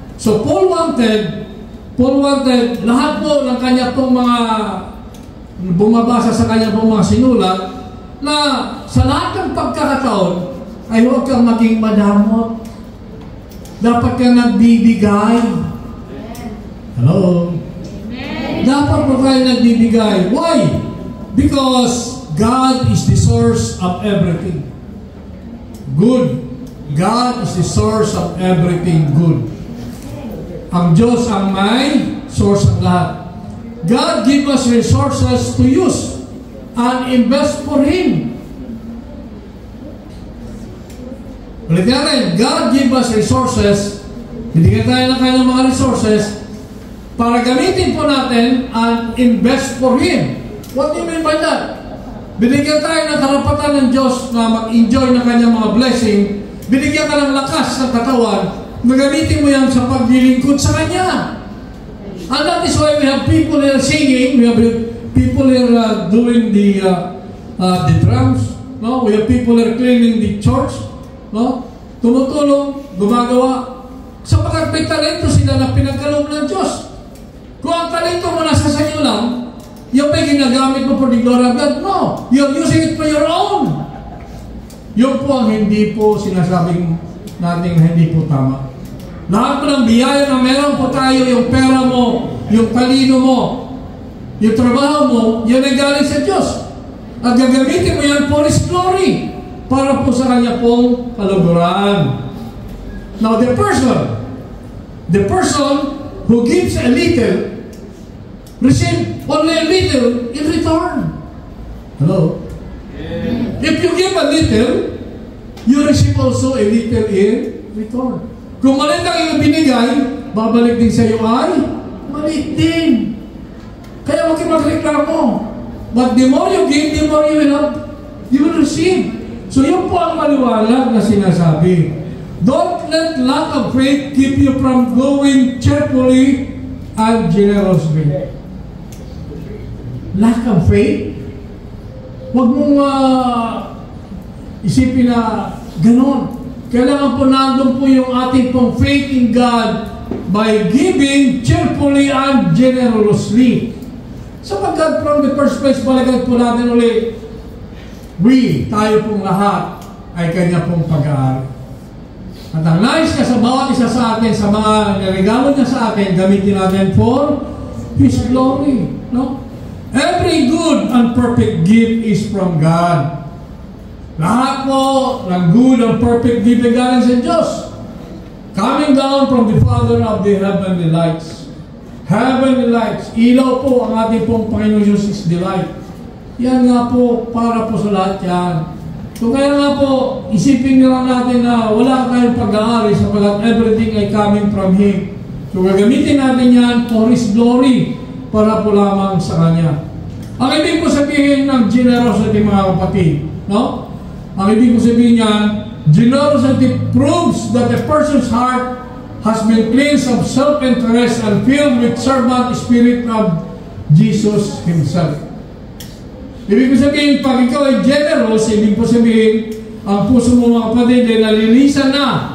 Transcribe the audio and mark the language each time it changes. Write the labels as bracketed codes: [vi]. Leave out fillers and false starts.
[en] So Paul wanted [tl] lahat po ng kanya pong mga bumabasa sa kanya pong mga sinulat na sa lahat ng pagkakataon ay huwag kang maging madamot. Dapat kang nagbibigay. Hello? Dapat po tayo nagbibigay. [en] Why? Because God is the source of everything good. God is the source of everything good. [tl] Ang Diyos ang may source ng lahat. [en] God give us resources to use and invest for Him. [tl] Ulit natin, [en] God give us resources, [tl] binigyan tayo ng kanyang mga resources para gamitin po natin [en] and invest for Him. What do you mean by that? [tl] Binigyan tayo ng karapatan ng Diyos na mag-enjoy ng kanyang mga blessing. Binigyan ka ng lakas ng katawan, magamitin mo yan sa paglilingkod sa Kanya. [en] And that is why we have people here singing, we have people here doing the drums, no? We have people here cleaning the church, no? [tl] Tumutulong, gumagawa. Sapagkat may talento sila na pinagkaloob ng Diyos. Kung ang talento mo nasa sa inyo lang, yung may ginagamit mo [en] for the glory of God, [tl] no. [en] You're using it for your own. [tl] Yun po ang hindi po sinasabing natin hindi po tama. Lahat po ng biyaya na meron po tayo, yung pera mo, yung talino mo, yung trabaho mo, yan ay galing sa Diyos. At gagamitin mo yan [en] for His glory. [tl] para po sa kanya pong kaluguran. [en] Now, the person who gives a little, receive only a little in return. Hello? If you give a little, you receive also a little in return. [tl] Kung maliit lang yung binigay, babalik din sa iyo ay maliit din. Kaya huwag kayo magreklamo. [en] But the more you give, the more you will receive. [tl] So yun po ang maliwanag na sinasabi. [en] Don't let lack of faith keep you from going cheerfully and generously. Lack of faith? [tl] Huwag mong isipin na ganon. Kailangan po nandun po yung ating pong [en] faith in God by giving cheerfully and generously. [tl] Sapagkat [en] from the first place, [tl] balikan po natin ulit, tayo pong lahat ay Kanya pong pag-aari. At ang nais niya sa bawat isa sa atin, sa mga regalo niya sa atin, gamitin natin [en] for His glory. [tl] No? [en] Every good and perfect gift is from God. [tl] Lahat po ng [en] good and perfect gift [tl] ay galing sa Diyos. [en] Coming down from the Father of the heavenly lights. Heavenly lights. [tl] Ilaw po ang ating pong Panginoon Diyos [en] is the light. [tl] Yan nga po, para po sa lahat yan. So kaya nga po, isipin nga natin na wala tayong pag-aari sapagkat everything ay [en] coming from Him. [tl] So gagamitin natin yan [en] for His glory [tl] para po lamang sa Kanya. Ang ibig po sabihin ng generosity, mga kapatid, no? Ang ibig po sabihin niyan, [en] generosity proves that a person's heart has been cleansed of self-interest and filled with servant spirit of Jesus Himself. [tl] Ibig po sabihin, pag ikaw ay generous, ibig po sabihin, ang puso mo, mga kapatid, ay nalilisan na.